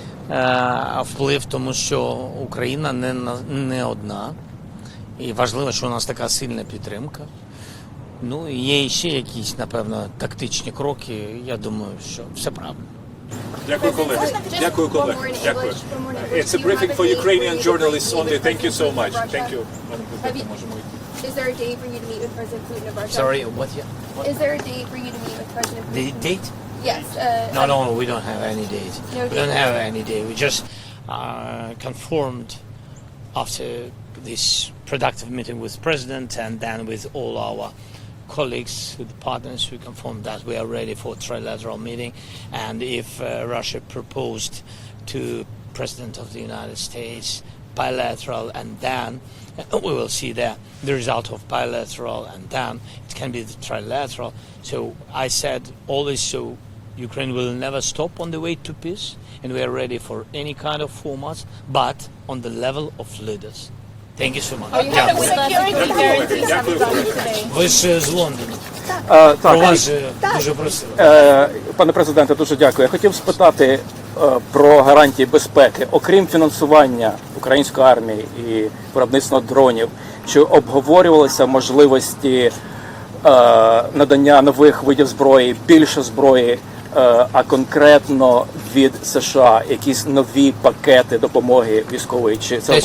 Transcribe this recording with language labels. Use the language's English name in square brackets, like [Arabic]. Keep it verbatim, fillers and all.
[Ukrainian] Е, вплив, тому що Україна не, на- не одна. І важливо, що у нас така сильна підтримка. Ну, і є ще якісь, напевно, тактичні кроки. Я думаю, що все правильно. Дякую, колеги. Дякую, колеги. Дякую. [English] It's a briefing for Ukrainian journalists only. Thank you so much. Thank you. [Ukrainian] Пане президенте, можемо йти. [English] Is there a day for you to meet with President Putin of Russia? Sorry, what? Yeah? Is there a day for you to meet with President Putin? The date? Yes. Uh, No, no, we don't have any date. No We date. don't have any date. We just uh, confirmed after this productive meeting with President and then with all our colleagues, with partners. We confirmed that we are ready for trilateral meeting. And if uh, Russia proposed to President of the United States bilateral, and then uh, we will see the, the result of bilateral, and then it can be the trilateral. So I said always, so Ukraine will never stop on the way to peace, and we are ready for any kind of formats, but on the level of leaders. Thank you so much. Oh, you have a security guarantee sometimes today. [Ukrainian] Ви ж з Лондона. Е, Про так, вас же дуже просили. е, пане президенте, дуже дякую. Я хотів спитати е, про гарантії безпеки, окрім фінансування української армії і виробництва дронів, чи обговорювалися можливості е, надання нових видів зброї, більше зброї, е, а конкретно від США, якісь нові пакети допомоги військової, чи це